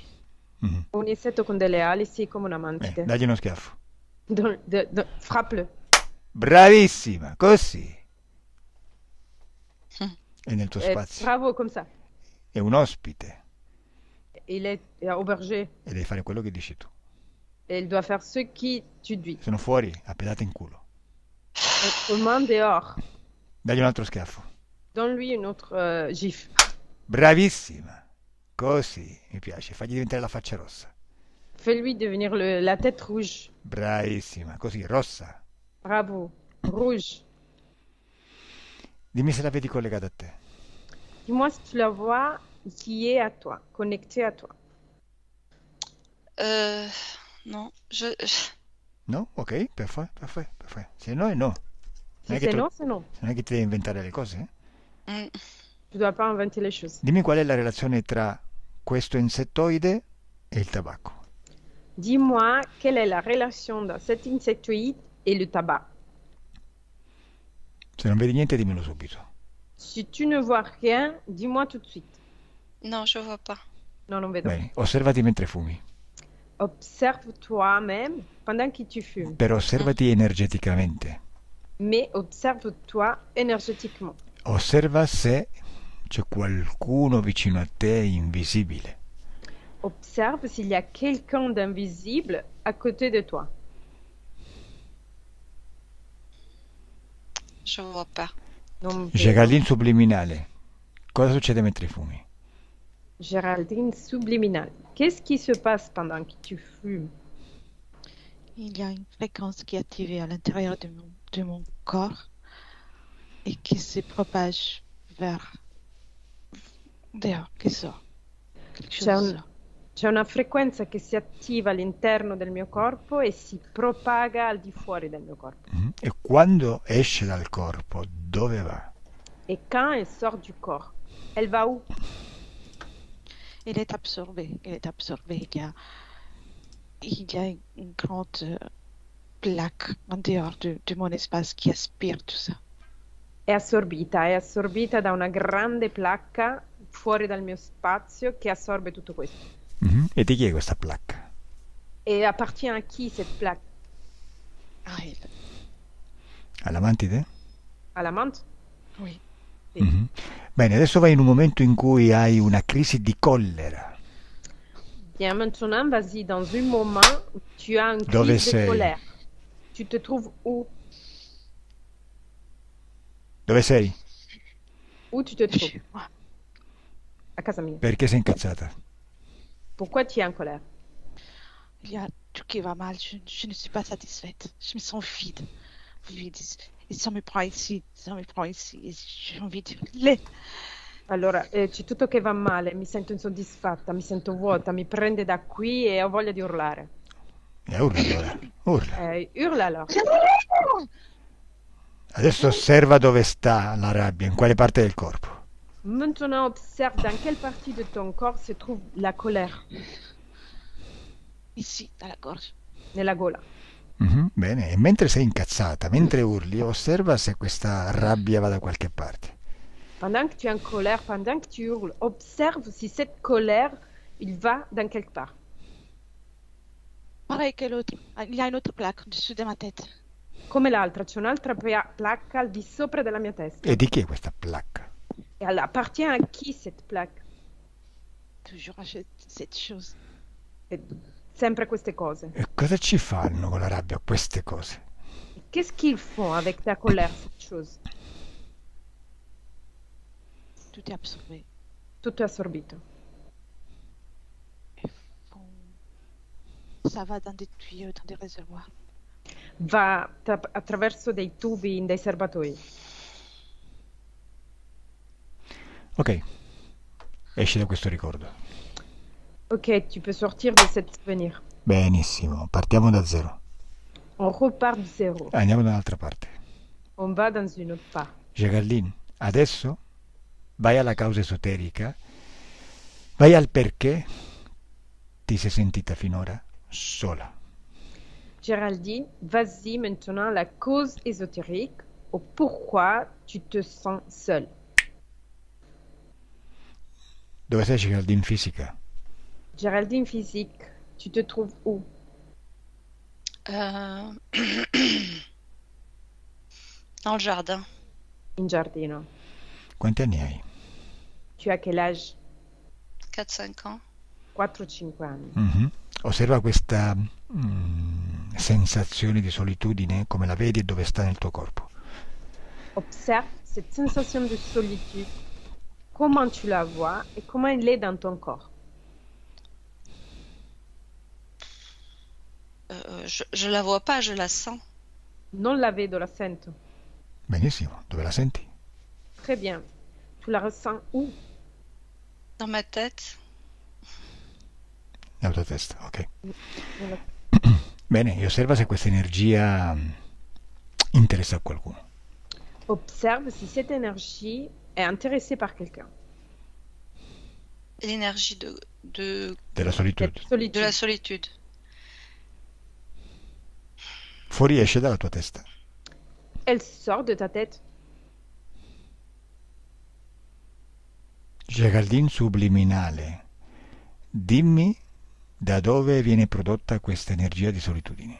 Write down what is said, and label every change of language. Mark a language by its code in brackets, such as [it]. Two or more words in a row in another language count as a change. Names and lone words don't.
[it] Mhm. Un insetto con delle ali, sì, come una mantide. Dagli uno schiaffo. [fr] Frappe-le. [it] Bravissima, così. Mm. È nel tuo spazio. Bravo, [fr] comme ça. [it] È un ospite [fr] Il est au berger [it] e devi fare quello che dici tu. [fr] et il doit faire ce qui tu dis. [it] Sono fuori, a pedate in culo. [fr] Autrement, dehors. [it] Dagli un altro schiaffo. [fr] Donne-lui une autre gifle. [it] Bravissima. Così, mi piace. Fagli diventare la faccia rossa. [fr] Fais-lui devenir la tête rouge. [it] Bravissima. Così, rossa. [fr] Bravo. Rouge. [it] Dimmi se la vedi collegata a te. [fr] Dis-moi si tu la vois qui est à toi, connectée à toi. Non, [it] No? Ok, perfetto. Se no è no. Si Non è che [fr] c'est tu- non, c'est non. [it] Non è che ti devi inventare le cose. Mm. [fr] Tu dois pas inventer les choses. [it] Dimmi qual è la relazione tra questo insettoide e il tabacco. [fr] Dis-moi quelle est la relation dans cet insectoïde et le tabac. [it] Se non vedi niente, dimmelo subito. [fr] Si tu ne vois rien, dis-moi tout de suite. Non, je vois pas. [it] Non, non vedo. Bene, osservati mentre fumi. [fr] Observe toi-même pendant que tu fumes, [it] Però osservati energeticamente. [fr] mais observe-toi énergétiquement. [it] Osserva se c'è qualcuno vicino a te invisibile. [fr] Observe s'il y a quelqu'un d'invisible à côté de toi. Je vois pas. [it] Non vedo. Géraldine subliminale. Cosa succede mentre fumi? [fr] Géraldine subliminale. Qu'est-ce qui se passe pendant que tu fumes? Il y a une fréquence qui est activée à l'intérieur de mon corps et qui se propage vers dehors, qui sort. Quelque chose [it] C'è, un- [fr] sort. [it] c'è una frequenza che si attiva all'interno del mio corpo e si propaga al di fuori del mio corpo. Mhm. E quando esce dal corpo, dove va? [fr] Et quand elle sort du corps, elle va où? Il est absorbé. Il y a une grande plaque en dehors de mon espace qui aspire tout ça. [it] È assorbita da una grande placca fuori dal mio spazio che assorbe tutto questo. Mhm. E di chi è questa placca? [fr] Et appartient à qui cette plaque? Ah, elle. [it] Alla mantide? [fr] À la menthe? Oui. [it] Sì. Mhm. Bene, adesso vai in un momento in cui hai una crisi di collera. [fr] Bien, maintenant, vas-y, dans un moment où tu as une [it] Dove [fr] crise de [it] sei? [fr] colère. Tu te trouves où? [it] Dove sei? [fr] Où tu te trouves? Chez moi. [it] A casa mia. Perché sei incazzata? [fr] Pourquoi tu es en colère? Il y a tout qui va mal. Je ne suis pas satisfaite. Je me sens vide. Vide. Et ça me prend ici. Ça me prend ici. Et j'ai envie de hurler. [it] Allora, c'è tutto che va male, mi sento insoddisfatta, mi sento vuota, mi prende da qui e ho voglia di urlare. Urla allora, urla. Urla allora. Adesso osserva dove sta la rabbia, in quale parte del corpo. [fr] Maintenant, observe dans quelle partie de ton corps se trouve la colère. Ici, dans la gorge. [it] Nella gola. Bene, e mentre sei incazzata, mentre urli, osserva se questa rabbia va da qualche parte. [fr] Pendant que tu es en colère, pendant que tu hurles, observe si cette colère, il va dans quelque part. Pareil que l'autre. Il y a une autre plaque au-dessus de ma tête. [it] Come l'altra, c'è un'altra placca al di sopra della mia testa. E di chi è questa placca? [fr] E appartient à qui cette plaque? Toujours à cette chose. [it] E sempre queste cose. E cosa ci fanno con la rabbia queste cose? [fr] Qu'est-ce qu'ils font avec ta colère, cette chose? Tout est absorbé. [it] Tutto è assorbito. [fr] Et ça va dans des tuyaux, dans des réservoirs. [it] Va attraverso dei tubi in dei serbatoi. Ok, esci da questo ricordo. [fr] Ok, tu peux sortir de cet souvenir. [it] Benissimo, partiamo da zero. [fr] On repart de zéro. [it] Andiamo da un'altra parte. [fr] On va dans une autre part. [it] Geraldine, adesso vai alla causa esoterica, vai al perché ti sei sentita finora sola. [fr] Géraldine, vas-y maintenant la cause ésotérique au pourquoi tu te sens seule. [it] Dove sei, Geraldine fisica? [fr] Géraldine physique, tu te trouves où? Dans le jardin. [it] In giardino. Quanti anni hai? [fr] Tu as quel âge? 4-5 ans. [it] 4-5 anni. Osserva questa sensazione di solitudine, come la vedi e dove sta nel tuo corpo. [fr] Observe cette sensation de solitude, comment tu la vois et comment elle est dans ton corps. Je la vois pas, je la sens. [it] Non la vedo, la sento. Benissimo, dove la senti? [fr] Très bien. Tu la ressens où? Dans ma tête. [it] Nella tua testa, ok. Nella- Bene, e osserva se questa energia interessa a qualcuno. [fr] Observe si cette énergie est intéressée par quelqu'un. L'énergie [it] Della solitudine. [fr] Cette solitude. de la solitude. [it] Fuoriesce dalla tua testa. [fr] Elle sort de ta tête. [it] Geraldine subliminale, dimmi da dove viene prodotta questa energia di solitudine.